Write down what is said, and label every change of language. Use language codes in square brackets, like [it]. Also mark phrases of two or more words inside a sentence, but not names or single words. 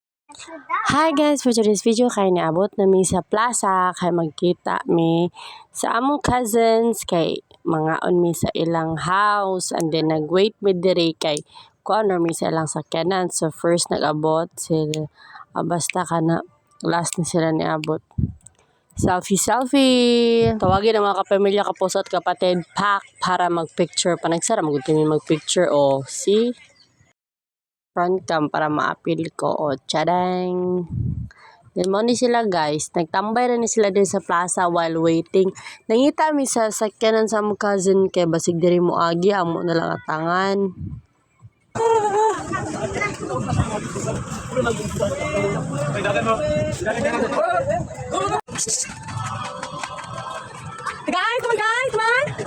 [en] Hi guys, for today's video [ceb] kay naabot na mi sa plaza kay magkita mi sa among cousins kay mga on mi sa ilang house and then nagwait mi diri kay kuan mi sa ilang sakyanan. So first nag-abot sila basta kana last ni sila niabot. [en] Selfie. [tl] Tawagin ang mga kapamilya, kapuso at kapatid pack para magpicture. [ceb] Panagsara magud kami magpicture o [en] see front cam [ceb] para maapil ko o tsadang. Then mo ni sila guys, nagtambay ra ni sila din sa plaza [en] while waiting. [ceb] Nangita mi sa sakyanan sa among cousin kay basig diri mo agi amo na lang atangan. [en] Guys, man!